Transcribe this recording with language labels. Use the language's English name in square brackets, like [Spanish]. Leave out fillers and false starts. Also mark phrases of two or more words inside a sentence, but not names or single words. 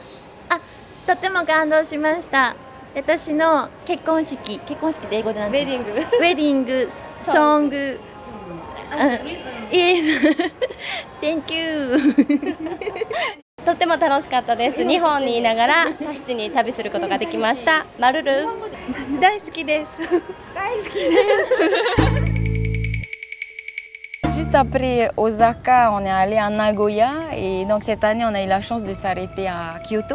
[Japanese] とっても感動しました。私の結婚式って英語でなんてウェディング [English] wedding song Yes Thank you [Japanese] とっても楽しかったです。日本にいながらタヒチに旅することができました。マルル大好きです。 [French] Juste après Osaka, on est allé à Nagoya et donc cette année on a eu la chance de s'arrêter à Kyoto.